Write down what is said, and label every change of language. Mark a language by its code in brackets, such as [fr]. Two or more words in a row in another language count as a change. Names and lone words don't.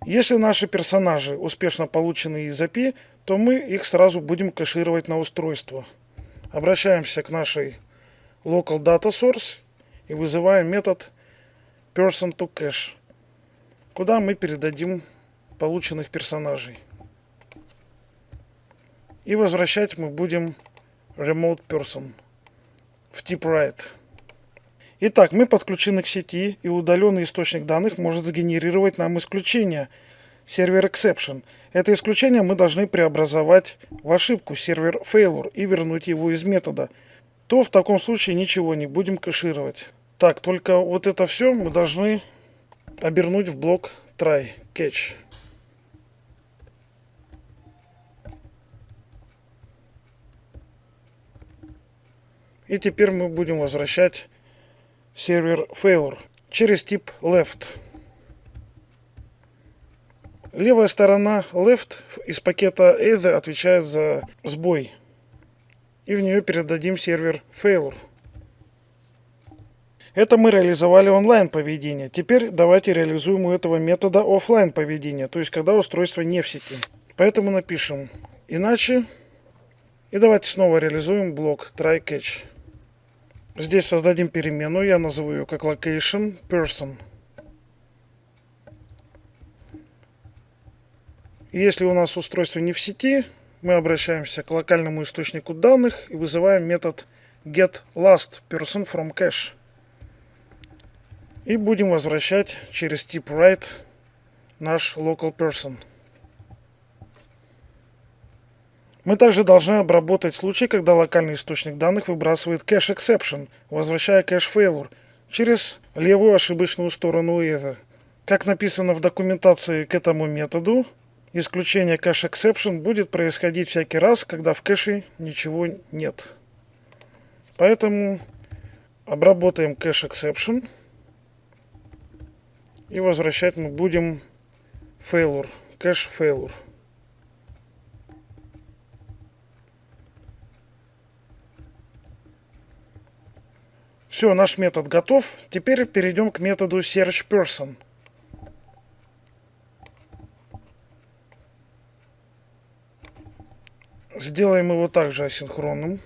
[ru] Если наши персонажи успешно получены из API, то мы их сразу будем кэшировать на устройство. Обращаемся к нашей [en] Local Data Source [ru] и вызываем метод person2cache, куда мы передадим полученных персонажей. И возвращать мы будем [en] remote person [ru] в тип write. Итак, мы подключены к сети, и удаленный источник данных может сгенерировать нам исключение сервер exception. Это исключение мы должны преобразовать в ошибку сервер failure и вернуть его из метода. То в таком случае ничего не будем кэшировать. Так, только вот это все мы должны обернуть в блок [en] try catch. [ru] И теперь мы будем возвращать сервер failure через тип left. Левая сторона left из пакета either отвечает за сбой. И в нее передадим сервер failure. Это мы реализовали онлайн поведение. Теперь давайте реализуем у этого метода офлайн поведение, то есть когда устройство не в сети. Поэтому напишем иначе. И давайте снова реализуем блок [en] try catch. [ru] Здесь создадим переменную, я назову ее как [en] location person. [ru] Если у нас устройство не в сети, мы обращаемся к локальному источнику данных и вызываем метод [en] getLastPerson from cache. [ru] И будем возвращать через тип write наш [en] local person. [ru] Мы также должны обработать случай, когда локальный источник данных выбрасывает [en] cache exception, [ru] возвращая [en] cache failure [ru] через левую ошибочную сторону either. Как написано в документации к этому методу, исключение [en] cache exception [ru] будет происходить всякий раз, когда в кэше ничего нет. Поэтому обработаем [en] cache exception [ru] и возвращать мы будем [en] failure, cache failure. [ru] Все, наш метод готов. Теперь перейдем к методу searchPerson. Сделаем его также асинхронным.